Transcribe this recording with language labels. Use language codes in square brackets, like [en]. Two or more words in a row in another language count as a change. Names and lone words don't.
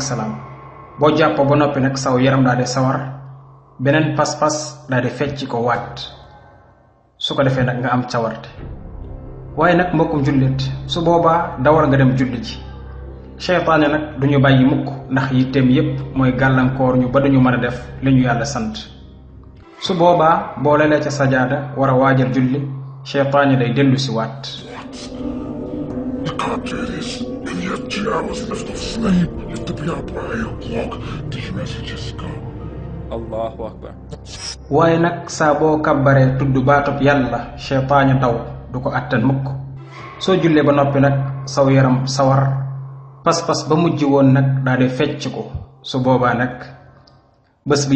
[wo] salaam boo jàppoo ba noppi nag saw yaram daal di sawar beneen pas-pas daal di fecc ko waat su ko defee nag nga am cawarte waaye nag mbokkum jullit su boobaa dawal nga dem julli ji seytaane nag duñu bàyyi mukk ndax yitteem yépp mooy gàllankoor ñu ba duñu mën a def li ñu yàlla sant su boobaa boo lelee ca sajaada war a waajal julli seytaane day dellu si waat [en] You can't do this. And you have 2 hours left of sleep. You have to be up by 8 o'clock. Did you message Jessica? [ar] Allahu akbar. [wo] waaye nag saa boo kabbaree tudd baatub yàlla seytaane daw du ko attan mukk soo jullee ba noppi nag saw yaram sawar pas-pas ba mujj woon nag daal di fecc ko su boobaa nag bés bi